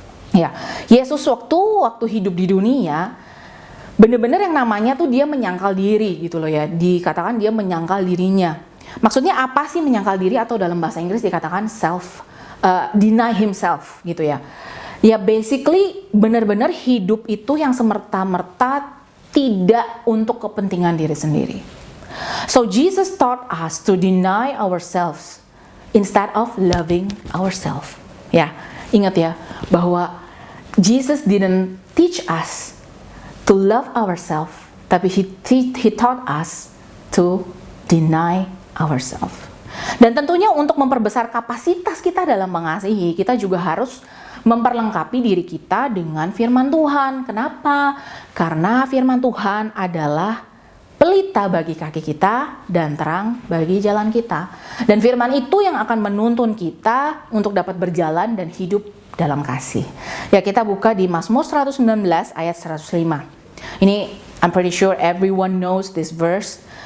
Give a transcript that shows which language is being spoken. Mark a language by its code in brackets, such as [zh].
[id] Ya, Yesus waktu hidup di dunia benar-benar yang namanya tuh dia menyangkal diri gitu loh ya, dikatakan dia menyangkal dirinya. Maksudnya apa sih menyangkal diri, atau dalam bahasa Inggris dikatakan self deny himself gitu ya. Ya basically benar-benar hidup itu yang semerta-merta tidak untuk kepentingan diri sendiri. [en] So Jesus taught us to deny ourselves instead of loving ourselves. Ya, ingat ya bahwa Jesus didn't teach us to love ourselves, tapi he taught us to deny ourselves. [id] Dan tentunya untuk memperbesar kapasitas kita dalam mengasihi, kita juga harus memperlengkapi diri kita dengan firman Tuhan. Kenapa? Karena firman Tuhan adalah pelita bagi kaki kita dan terang bagi jalan kita. Dan firman itu yang akan menuntun kita untuk dapat berjalan dan hidup dalam kasih. Ya, kita buka di Mazmur 119 ayat 105. [en] Ini I'm pretty sure everyone knows this verse.